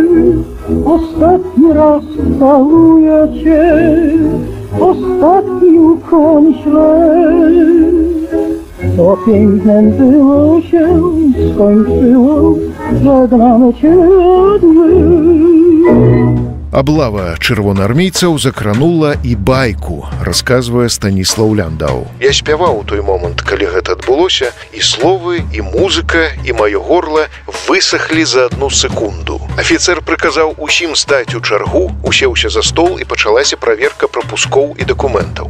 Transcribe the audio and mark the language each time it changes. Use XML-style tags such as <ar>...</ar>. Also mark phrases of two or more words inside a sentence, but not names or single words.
<pl>Ostatni raz całuję cię, ostatni ukłoń ślę. Co pięknem było się skończyło, żegnamy cię od łez.</pl> <be>Аблава чырвонаармейцаў закранула і байку, расказвае Станіслаў Ляндау. Я спяваў у той момант, калі гэта адбылося, і словы, і музыка, і маё горла высахлі за адну секунду. Афіцэр прыказаў усім стаць у чаргу, усеўся за стол і пачалася праверка прапускоў і дакументаў.</be>